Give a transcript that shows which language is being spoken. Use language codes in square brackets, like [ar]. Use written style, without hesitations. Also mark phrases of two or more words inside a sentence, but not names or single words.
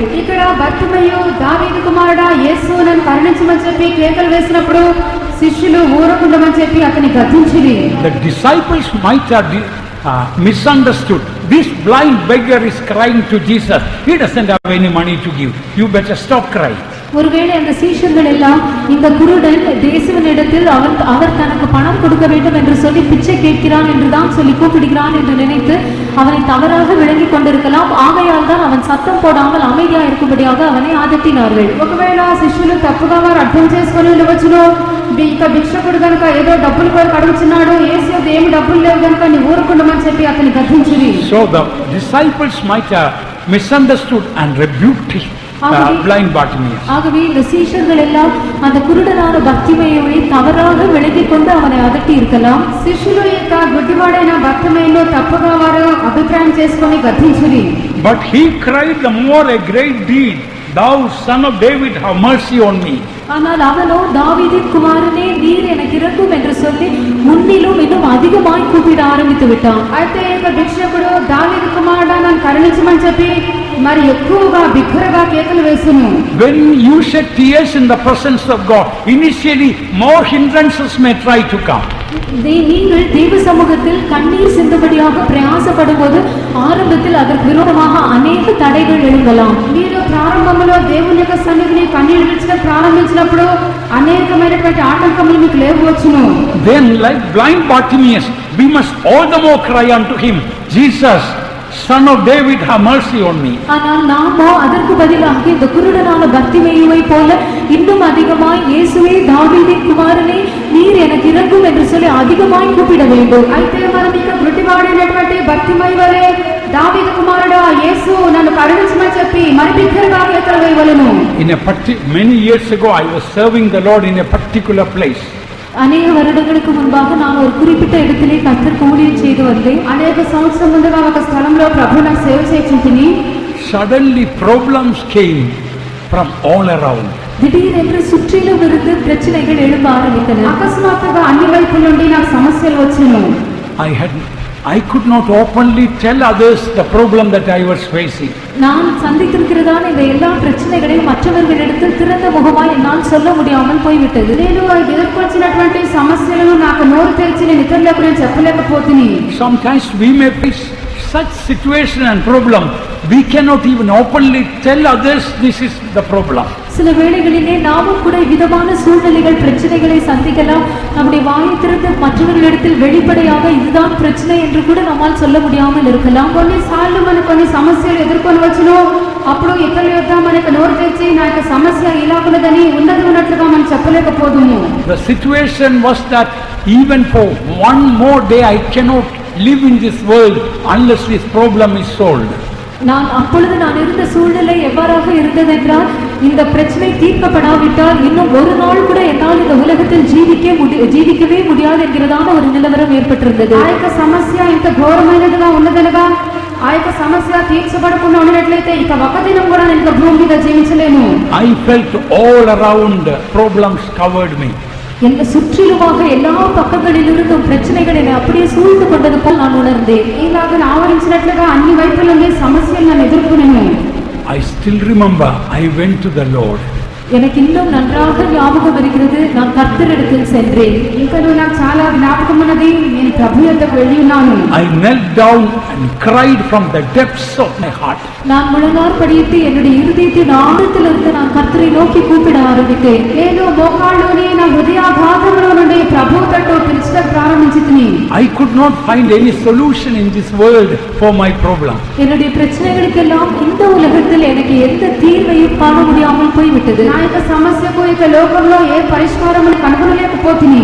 [te] ఇక్కడ బర్తిమేయు దావీదు కుమారుడా యేసు నన్ను కరుణించమని చెప్పి కేకలు వేసినప్పుడు శిష్యులు ఊరకుండమని చెప్పి అతని గద్దించిరి. [en] The disciples might have misunderstood. This blind beggar is crying to Jesus. He doesn't have any money to give. You better stop crying. [ta] ஒருவேளை அந்த சீஷர்கள் எல்லாம் இந்த குருடன் தேசுவனிடத்தில் அவர் தனக்கு பணம் கொடுக்க வேண்டும் என்று சொல்லி பிச்சை கேட்கிறான் என்றுதான் சொல்லி கூப்பிடுகிறான் என்று நினைத்து அவனை தவறாக விளங்கி கொண்டிருக்கலாம். ஆகையால் தான் அவன் சத்தம் போடாமல் அமைதியா இருக்கும்படியாக அவனை அதட்டினார்கள். [te] ఒకవేళ శిష్యులు తప్పుగా వారు అర్థం చేసుకొని ఉండవచ్చును. ఇక భిక్షకుడు కనుక ఏదో డబ్బులు కోరి అడుగుతున్నాడు, యేసు ఏమి డబ్బులు లేవు కనుక నీ ఊరుకుండమని చెప్పి అతని గద్దించిరి. [en] So the disciples might have misunderstood and rebuked blind Bartimaeus. [ta] ஆகவே இந்த சீஷர்கள் எல்லாம் அந்த குருடனான பர்த்திமேயுவை தவறாக விளங்கிக் கொண்டு அவனை அதட்டி இருக்கலாம். [te] శిష్యులు యొక్క గుడ్డివాడైన బర్తిమేయును తప్పుగా వారు అభిప్రాయం చేసుకొని గద్దించిరి. [en] But he cried the more a great deed, thou son of David, have mercy on me. [ta] ஆனால் அவனோ தாவீதின் குமாரனே நீர் எனக்கு இரங்கும் என்று சொல்லி முன்னிலும் இன்னும் அதிகமாய் கூப்பிட ஆரம்பித்து விட்டான். [te] అయితే ఇక భిక్షకుడు దావీదు కుమారుడా నన్ను కరుణించమని చెప్పి మరి ఎక్కువగా బిగ్గరగా కేకలు వేసెను. [en] When you shed tears in the presence of God, initially more hindrances may try to come. [ta] நீங்கள் தேவ சமூகத்தில் கண்ணீர் சிந்தும்படியாக பிரயாசப்படும் போது ஆரம்பத்தில் அதற்கு விரோதமாக அநேக தடைகள் எழும்பலாம். [te] మీరు ప్రారంభంలో దేవుని యొక్క సన్నిధిని కన్నీరు విడిచడం ప్రారంభించినప్పుడు అనేకమైనటువంటి ఆటంకములు మీకు లేవచ్చును. [en] Then like blind Bartimaeus, we must all the more cry unto him, Jesus, son of David, have mercy on me. [ta] ஆனால் நாமோ அதற்கு பதிலாக இந்த குருடனான பர்த்திமேயுவை போல இன்னும் அதிகமாய் இயேசுவே தாவீதின் குமாரனே நீர் எனக்கு இரங்கும் என்று சொல்லி அதிகமாய் கூப்பிட வேண்டும். [te] అయితే మనం ఇక గుడ్డివాడైనటువంటి బర్తిమేయు వలె దావీదు కుమారుడా యేసు నన్ను కరుణించమని చెప్పి మరి బిగ్గరగా కేకలు వేయవలెను. [en] Many years ago I was serving the Lord in a particular place. [ta] అనేక வருடங்களுக்கு முன்பாக நான் ஒரு குறிப்பிட்ட இடத்திலே கர்த்தருக்கு ஊழியம் செய்து வந்தேன். [te] అనేక సంవత్సరాల ముందుగా ఒక స్థలంలో ప్రభు నాకు సేవ చేయించుంటిని. [en] Suddenly problems came from all around. [ta] திடீரென்று சுற்றிலும் இருந்து பிரச்சனைகள் எழும்ப ஆரம்பித்தன. [te] అకస్మాత్తుగా అన్ని వైపుల నుండి నాకు సమస్యలు వచ్చాను. [en] I could not openly tell others the problem that I was facing. [ta] நான் சந்தித்திருக்கிறதான இந்த எல்லா பிரச்சனைகளையும் மற்றவர்களிடத்தில் திறந்த முகமாய் என்னால் சொல்ல முடியாமல் போய்விட்டது. [te] నేను ఎదుర్కొచ్చినటువంటి సమస్యలను నాకు నోరు తెరిచి నేను ఇతరులకు నేను చెప్పలేకపోతిని. [en] Sometimes we may face such situation and problem, we cannot even openly tell others this is the problem. [ta] சில வேளைகளிலே நாமும் கூட விதமான சூழ்நிலைகள் பிரச்சனைகளை சந்திக்கலாம். நம்முடைய வாயை திறந்து மற்றவர்களிடத்தில் வெளிப்படையாக இதுதான் பிரச்சனை என்று கூட நம்மால் சொல்ல முடியாமல் இருக்கலாம். [te] కొన్నిసార్లు మనం కొన్ని సమస్యలు ఎదుర్కొనవచ్చును. అప్పుడు ఇతరుల యొద్ద మనకు నోరు తెరిచి నా యొక్క సమస్య ఇలా ఉన్నదని ఉన్నట్లుగా మనం చెప్పలేకపోదుము. [en] The situation was that even for one more day I cannot live in this world unless this problem is solved. [ta] நான் இருந்த சூழ்நிலை எவ்வாறாக இருந்ததென்றால் இந்த பிரச்சனை தீர்க்கப்படாவிட்டால் இன்னும் ஒரு நாள் கூட என்னால் என்னால் இந்த உலகத்தில் ஜீவிக்கவே முடியாது என்கிறதான ஒரு நிலவரம் ஏற்பட்டிருந்தது. [te] ఆ యొక్క సమస్య ఇంత ఘోరమైనదిగా ఉన్నదనగా ఆ యొక్క సమస్య తీర్చబడకుండా ఉన్నట్లయితే ఇక ఒక దినం కూడా నేను భూమి మీద జీవించలేను. [en] I felt all around problems covered me. [ta] என்னை சுற்றிலுமாக எல்லா பக்கங்களிலிருந்தும் பிரச்சனைகள் என்னை அப்படியே சூழ்ந்து கொண்டது போல் நான் உணர்ந்தேன். [te] ఇలాగ ఆవరించినట్లుగా అన్ని వైపుల నుండి సమస్యలు నన్ను ఎదుర్కొనేను. [en] I still remember I went to the Lord. [ta] எனக்கு இன்னும் நன்றாக ஞாபகம் இருக்கிறது, நான் கர்த்தரிடத்தில் சென்றேன். [te] ఇంకా నాకు చాలా జ్ఞాపకం ఉన్నది, నేను ప్రభు యొద్దకు వెళ్ళి ఉన్నాను. [en] I knelt down and cried from the depths of my heart. [ta] நான் முழங்கால் படியிட்டு என்னுடைய இருதயத்தின் ஆழத்திலிருந்து நான் கர்த்தரை நோக்கி கூப்பிட ஆரம்பித்தேன். [te] నేను మోకాళ్ళలోని నా హృదయాఘాతములో నుండి ప్రభు తట్టు పిలుచడం ప్రారంభించితిని. [en] I could not find any solution in this world for my problem. [ta] என்னுடைய பிரச்சனைகளுக்கெல்லாம் இந்த உலகத்தில் எனக்கு எந்த தீர்வையும் காண முடியாமல் போய்விட்டது. [te] నా యొక్క సమస్యకు ఇక లోకంలో ఏ పరిష్కారమును కనుగొనలేకపోతిని.